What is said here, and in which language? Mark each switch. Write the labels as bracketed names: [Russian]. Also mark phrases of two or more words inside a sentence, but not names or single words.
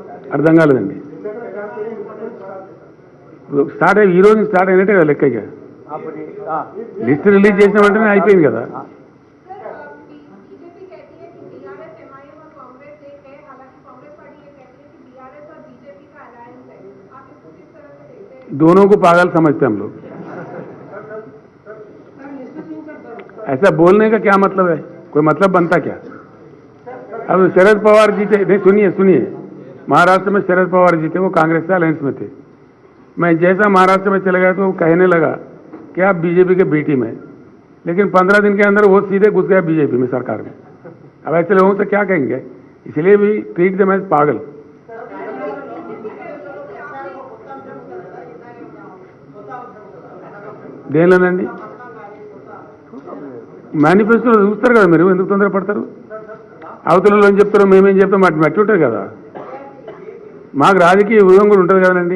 [Telugu] అర్థం కాలేదండి. స్టార్ట్ అయ్యి ఈ రోజు స్టార్ట్ అయినట్టే కదా లెక్క. ఇక లిస్ట్ రిలీజ్ చేసిన వెంటనే అయిపోయింది కదా. [Hindi] बीजेपी कहती है कि बीआरएस एमआईएम और कांग्रेस एक है, हालांकि कांग्रेस पार्टी ये कहती है कि बीआरएस और बीजेपी का अलायंस है. आप इसको किस तरह से देखते हैं? दोनों को पागल समझते हैं हम लोग. ऐसा बोलने का क्या मतलब है? कोई मतलब बनता क्या? अब शरद पवार जीते, नहीं सुनिए, महाराष्ट्र में शरद पवार जीते, वो कांग्रेस से अलायंस में थे. मैं जैसा महाराष्ट्र में चले गया तो वो कहने लगा कि आप बीजेपी के बी टीम है, लेकिन 15 दिन के अंदर वो सीधे घुस गया बीजेपी में, सरकार में. अब ऐसे लोगों से क्या कहेंगे? इसलिए भी [English] treat them as [Hindi] पागल. [Telugu] దేనిలోనండి? మేనిఫెస్టోలో చూస్తారు కదా మీరు, ఎందుకు తొందరపడతారు? అవతలలో ఏం చెప్తారో మేమేం చెప్తాం మట్టి ఉంటుంది కదా. మాకు రాజకీయ వ్యూహం కూడా ఉంటుంది కదండి.